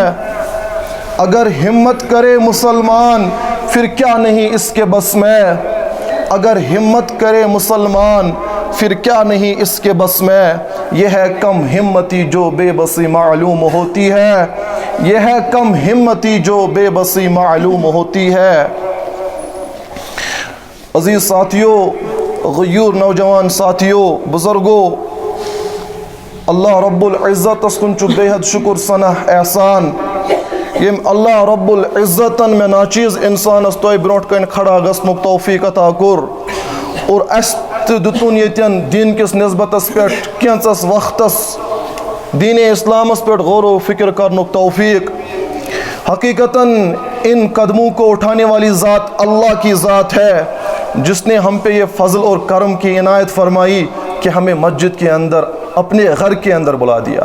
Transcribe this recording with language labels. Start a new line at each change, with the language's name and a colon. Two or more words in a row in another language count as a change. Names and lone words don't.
Urdu: اگر ہمت کرے مسلمان پھر کیا نہیں اس کے بس میں، اگر ہمت کرے مسلمان پھر کیا نہیں اس کے بس میں، یہ ہے کم ہمتی جو بے بسی معلوم ہوتی ہے، یہ ہے کم ہمتی جو بے بسی معلوم ہوتی ہے۔ عزیز ساتھیوں، غیور نوجوان ساتھیوں، بزرگوں،
Kashmiri: اللہ رب العزت اسکن چو بے حد شکر سنہ احسان یم اللہ رب العزتن میں ناچیز انسان استوئی برونٹ کن کھڑا گسنک توفیق عطا کر، اور است دتون یتین دین کس نسبت اس پیٹ کینسس وقتس دین اسلام اس پیٹ غور و فکر کرنک توفیق۔
Urdu: حقیقتاً ان قدموں کو اٹھانے والی ذات اللہ کی ذات ہے، جس نے ہم پہ یہ فضل اور کرم کی عنایت فرمائی کہ ہمیں مسجد کے اندر اپنے گھر کے اندر بلا دیا.